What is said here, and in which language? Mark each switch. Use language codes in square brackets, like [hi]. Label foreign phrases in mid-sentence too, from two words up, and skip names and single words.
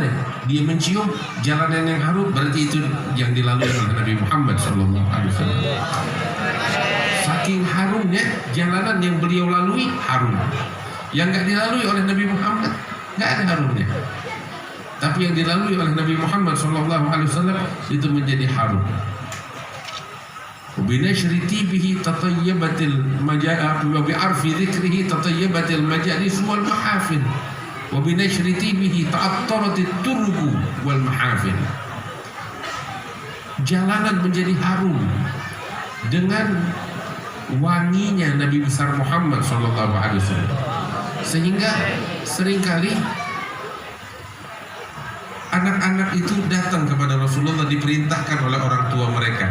[id] Dia mencium jalanan yang harum, berarti itu yang dilalui oleh Nabi Muhammad SAW. Saking harumnya jalanan yang beliau lalui harum. Yang nggak dilalui oleh Nabi Muhammad nggak ada harumnya. Tapi yang dilalui oleh Nabi Muhammad SAW itu menjadi harum. [ar] وبنشر تيبه تطيبت وبعرف ذكره تطيبت المجالس والمحافل وبنشر تيبه تعطرت الترب والمحافل. [id] Jalanan menjadi harum dengan wanginya Nabi besar Muhammad SAW, sehingga seringkali anak-anak itu datang kepada Rasulullah diperintahkan oleh orang tua mereka.